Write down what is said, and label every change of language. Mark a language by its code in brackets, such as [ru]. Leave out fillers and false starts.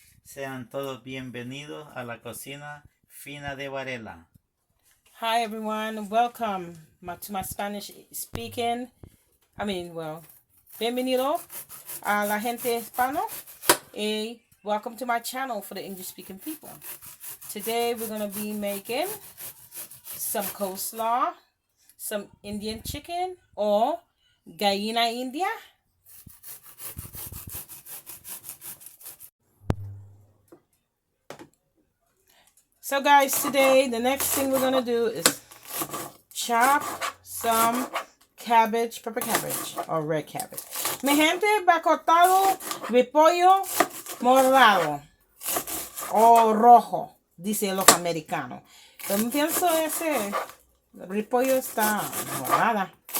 [es] Sean todos bienvenidos a la cocina fina de Varela. [en] Hi everyone, welcome to my Spanish speaking. [es] Bienvenido a la gente hispano. [en] Welcome to my channel for the English speaking people. Today we're going to be making some coleslaw, some Indian chicken or [es] Gallina India. [en] So guys, today the next thing we're going to do is chop some cabbage, pepper cabbage or red cabbage. [es] Mi gente, va cortado repollo morado o rojo, dicen los americanos. Yo pienso ese repollo está morada.